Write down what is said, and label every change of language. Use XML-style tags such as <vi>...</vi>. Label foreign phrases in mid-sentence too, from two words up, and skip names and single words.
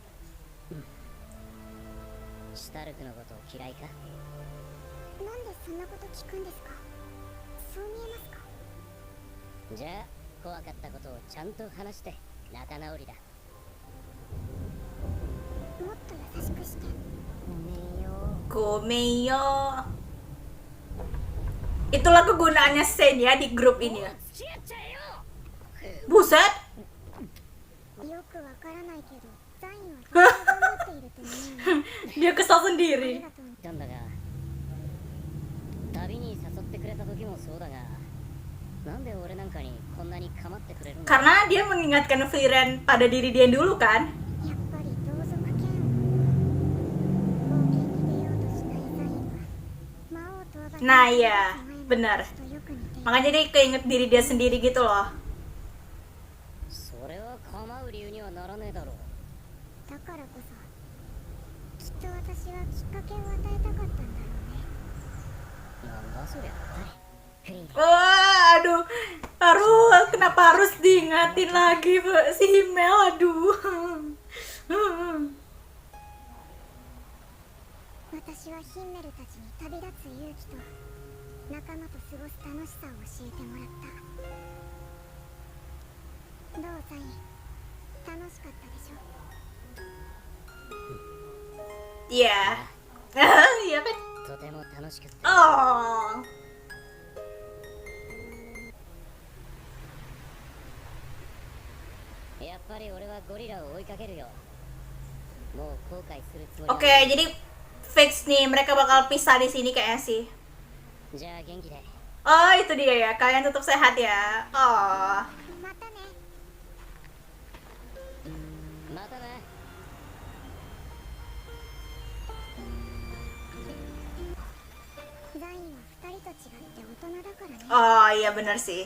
<ja>シュタルクのことを嫌いか？なんでそんなこと聞くんですか？そう見えますか？じゃあ怖かったことをちゃんと話して仲直りだ。もっと優しくして。ごめんよ。 Gomeyo.</ja> <id>Itulah kegunaannya Sen ya di grup ini ya. Buset.</id> <ja>よくわからないけど、ザインはとても頑張っていると思うよ。</ja> <id>Dia kesal</id> <ja>あり</ja> <id>sendiri.</id> <ja>がとう。なんだが、旅に誘ってくれた時もそうだが、なんで俺なんかにこんなに構ってくれるんだ？</ja> <id>Karena dia mengingatkan Frieren pada diri dia dulu kan.</id> <ja>やっぱり同族嫌悪。冒険に出ようとしないザインは、魔王討伐</ja> <id>Nah iya, benar.</id> <ja>とよく似ている。</ja> <id>Makanya dia keinget diri dia sendiri gitu loh.</id> <ja>それは構う理由にはならねえだろう。だからこそ、きっと私はきっかけを与えたかったんだろうね。なんだそりゃ。フリーレン。</ja> <id>Wah, aduh. Kenapa harus diingatin lagi si Himmel? Aduh.</id> <ja>私はヒンメルたちに旅立つ勇気と仲間と過ごす楽しさを教えてもらった。どうザイン、</ja> <id>Iya. Iya kan?</id> <ja>とても楽しくって。 Oh. やっぱり俺はゴリラを追いかけるよ。もう後悔するつもりは</ja> <id>Oke, jadi fix nih mereka bakal pisah di sini kayaknya sih.</id> <ja>じゃあ元気で。</ja> <id>Oh, itu dia ya. Kalian tetap sehat ya. Oh.</id> <ja>またね。またな。ザインは2人と違って大人だからね。</ja> <id>Oh, iya bener sih.</id>